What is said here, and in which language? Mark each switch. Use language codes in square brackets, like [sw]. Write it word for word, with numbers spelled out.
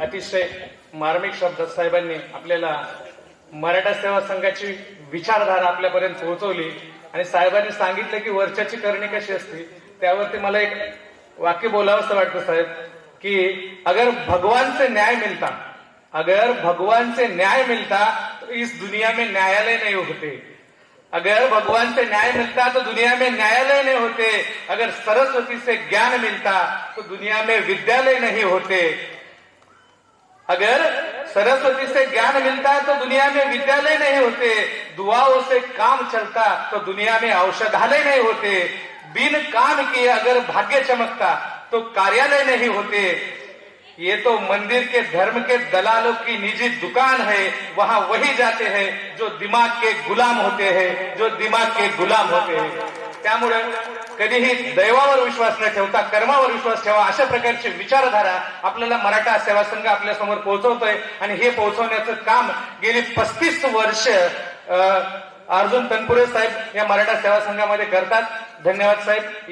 [mr] अतिशय मार्मिक शब्दात साहेबांनी आपल्याला मराठा सेवा संघाची विचारधारा आपल्यापर्यंत पोहोचवली. आणि साहेबांनी सांगितलं की वरच्याची करणी कशी असते, त्यावरती मला एक वाक्य बोलावंसं वाटतं साहेब की [hi] अगर भगवान से न्याय मिलता, अगर भगवान से न्याय मिलता तो इस दुनिया में न्यायालय नहीं होते. अगर भगवान से न्याय मिलता तो दुनिया में न्यायालय नहीं होते. अगर सरस्वती से ज्ञान मिलता तो दुनिया में विद्यालय नहीं होते. अगर सरस्वती से ज्ञान मिलता तो दुनिया में विद्यालय नहीं होते. दुआओं से काम चलता तो दुनिया में औषधालय नहीं होते. बिन काम किए अगर भाग्य चमकता तो कार्यालय नहीं होते. ये तो मंदिर के धर्म के दलालों की निजी दुकान है, वहाँ वही जाते हैं जो दिमाग के गुलाम होते हैं, जो दिमाग के गुलाम होते हैं. [mr] त्यामुळे कधीही दैवावर विश्वास न ठेवता कर्मावर विश्वास ठेवा, अशा प्रकारची विचारधारा आपल्याला मराठा सेवा संघ आपल्या समोर पोहोचवतोय. आणि हे पोहोचवण्याचं काम गेली पस्तीस वर्ष अ, अर्जुन तनपुरे साहेब या मराठा सेवा संघामध्ये करतात. धन्यवाद साहेब.